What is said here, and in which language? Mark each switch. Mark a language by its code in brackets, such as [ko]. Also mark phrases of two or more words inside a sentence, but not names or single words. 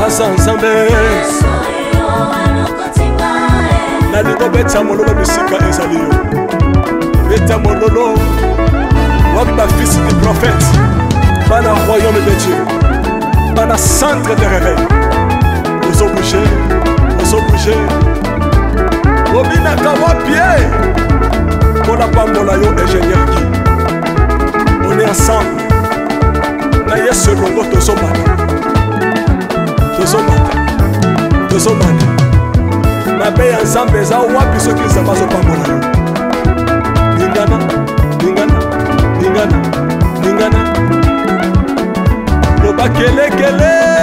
[ln] Nzambe nalingo beta mololo bisika ezali yo beta mololo waba fils [fr] du prophète [ln] bana [fr] royaume de Dieu [ln] bana [fr] centre de réveil [ln] ozo bouger obinaka wapie mpona pambola yo ingénieur Guy [fr] on est ensemble [ln] na yesu elongo tozomana mabe ya nzambe eza wapi soki nzambe azopambola yo lingana loba kelekele